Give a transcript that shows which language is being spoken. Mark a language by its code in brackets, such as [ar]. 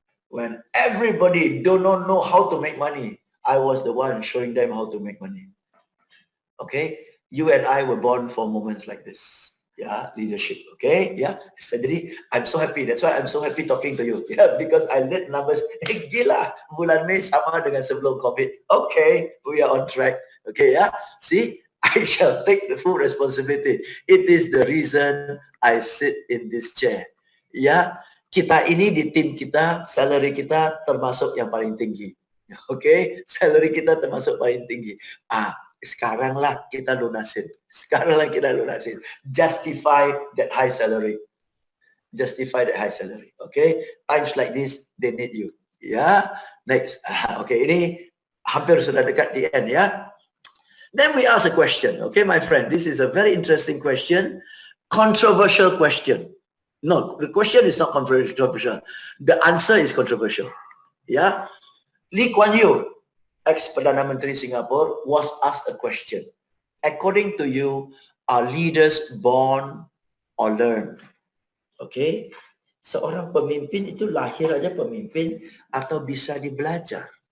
[en] When everybody do not know how to make money, I was the one showing them how to make money. Okay, you and I were born for moments like this. Yeah, leadership. Okay, yeah. [id] Jadi, [en] I'm so happy. That's why I'm so happy talking to you. Yeah, because I lead numbers. [id] Gila, bulan Mei sama dengan sebelum COVID. [en] Okay, we are on track. Okay, yeah. See, I shall take the full responsibility. It is the reason I sit in this chair. [id] Ya, kita ini di tim kita, salary kita termasuk yang paling tinggi. Okay, salary kita termasuk paling tinggi. Sekaranglah kita lunasin. Sekaranglah kita lunasin. [en] Justify that high salary. Justify that high salary. Okay, times like this, they need you. [id] Ya, next. Okay, ini hampir sudah dekat di end ya. [en] Then we ask a question. Okay, my friend, this is a very interesting question. Controversial question. No, the question is not controversial. The answer is controversial. Yeah, Lee Kuan Yew, ex-Perdana Menteri Singapore, was asked a question. According to you, are leaders born or learned? [id] Okay, seorang pemimpin itu lahir aja pemimpin atau bisa dibelajar?